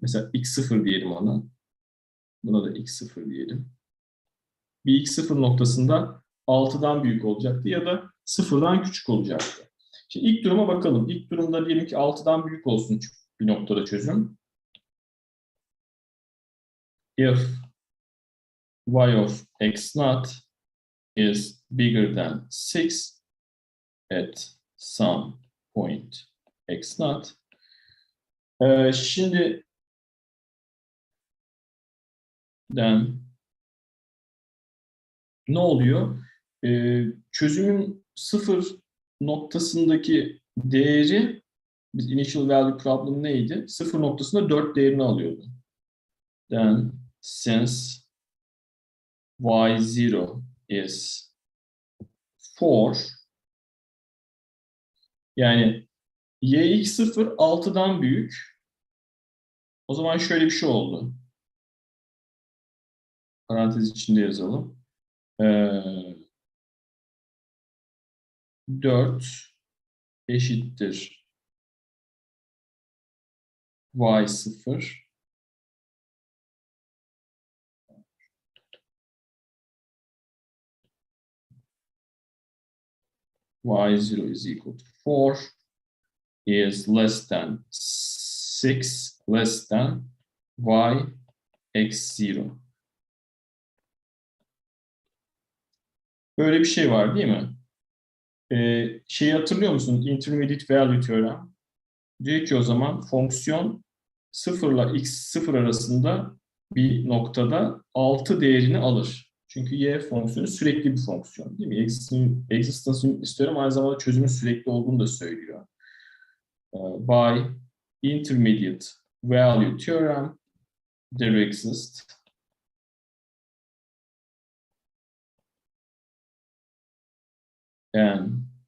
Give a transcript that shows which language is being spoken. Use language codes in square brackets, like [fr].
[tr] Mesela x0 diyelim ona. Buna da x0 diyelim. Bir x0 noktasında 6'dan büyük olacaktı ya da 0'dan küçük olacaktı. Şimdi ilk duruma bakalım. İlk durumda diyelim ki 6'dan büyük olsun bir noktada çözüm. [en] If y of x naught is bigger than 6 at some point x naught. [tr] Şimdi ne oluyor? Çözümün 0 noktasındaki değeri, biz initial value problem neydi? 0 noktasında 4 değerini alıyordu. [en] Then since y0 is 4, [tr] yani yx0 6'dan büyük. O zaman şöyle bir şey oldu. Parantez içinde yazalım. [en] 4 [tr] eşittir [en] y0 y0 is equal to 4 is less than 6 less than y x0. [tr] Böyle bir şey var değil mi? Şeyi hatırlıyor musunuz? Intermediate value teorem. Diyor ki o zaman fonksiyon 0 ile x0 arasında bir noktada 6 değerini alır. Çünkü y fonksiyonu sürekli bir fonksiyon değil mi? Existence unit teorem aynı zamanda çözümün sürekli olduğunu da söylüyor. [en] By intermediate value theorem there exists an